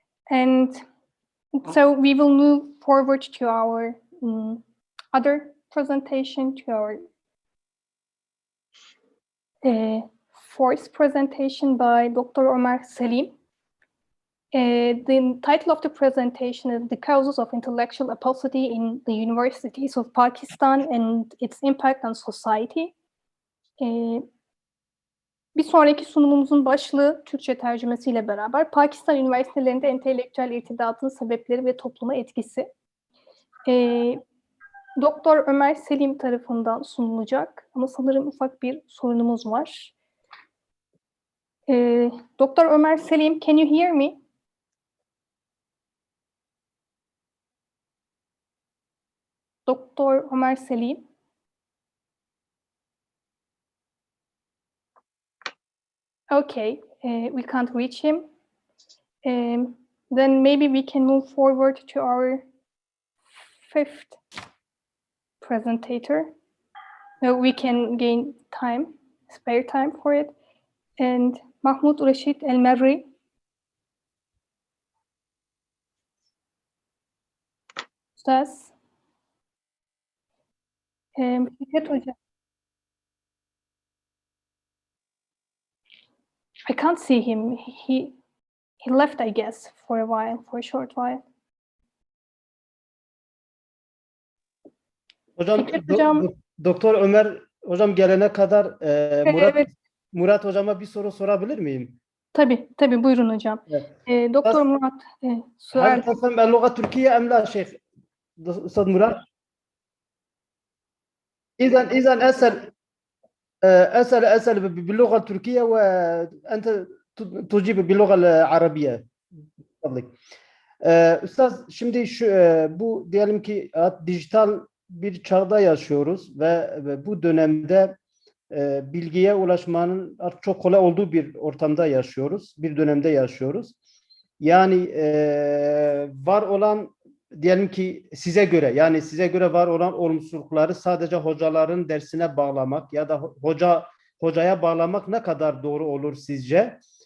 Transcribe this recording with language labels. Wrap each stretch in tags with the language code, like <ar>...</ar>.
<en>And so we will move forward to our other presentation, to our fourth presentation by Dr. Omar Salim. The title of the presentation is The Causes of Intellectual Apostasy in the Universities of Pakistan and Its Impact on Society.</en> <tr>Bir sonraki sunumumuzun başlığı Türkçe tercümesiyle beraber Pakistan üniversitelerinde entelektüel irtidatın sebepleri ve topluma etkisi. Doktor Ömer Selim tarafından sunulacak ama sanırım ufak bir sorunumuz var.</tr> <en>Dr. Ömer Selim, can you hear me? Dr. Ömer Selim. Okay, we can't reach him. Then maybe we can move forward to our fifth presentator. So we can gain time, spare time for it. And Mahmoud Rashid El-Merri. Ustaz. I can't see him. He left, I guess, for a short while.</en> <tr>Hocam, Evet hocam. Doktor Ömer hocam gelene kadar Evet. Murat hocama bir soru sorabilir miyim? Tabii buyurun hocam. Evet. Doktor Murat</tr> <ar>هل sual. تفهم اللغة التركية أم لا شيخ أستاذ مراد؟ إذا أسأل باللغة التركية وأنت تجيب باللغة العربية. فضلك.</ar> <tr>Üstad, şimdi bu diyelim ki dijital bir çağda yaşıyoruz ve bu dönemde bilgiye ulaşmanın artık çok kolay olduğu bir ortamda yaşıyoruz, bir dönemde yaşıyoruz. Yani var olan diyelim ki size göre var olan olumsuzlukları sadece hocaların dersine bağlamak ya da hocaya bağlamak ne kadar doğru olur sizce?</tr>